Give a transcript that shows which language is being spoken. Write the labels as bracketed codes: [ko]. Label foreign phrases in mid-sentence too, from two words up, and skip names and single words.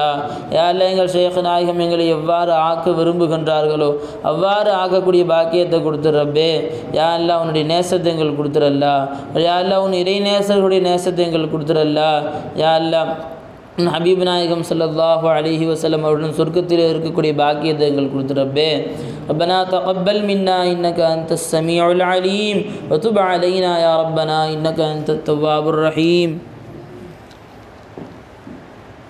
[ar] يا الله [ta] எங்கள் ஷேக் நாயகம் எங்களை எவ்வாறு ஆக்க விரும்புகின்றார்களோ அவ்வாறு ஆக்கக்கூடிய பாக்கியத்தை கொடுத்துறப்பே. [ar] يا الله [ta] உன்னுடைய நேசத்தை எங்களுக்கு கொடுத்துறல்லா. [ar] يا الله [ta] உன் இறை நேசர்களுடைய நேசத்தை எங்களுக்கு கொடுத்துறல்லா. [ar] يا الله [ta] ஹபீப் நாயகம் [ar] صلى الله عليه وسلم [ta] அவருடன் சொர்க்கத்தில் இருக்கக்கூடிய பாக்கியத்தை எங்களுக்கு கொடுத்துறப்பே. [ar] ربنا تقبل منا إنك أنت السميع العليم وتب علينا يا ربنا إنك أنت التواب الرحيم.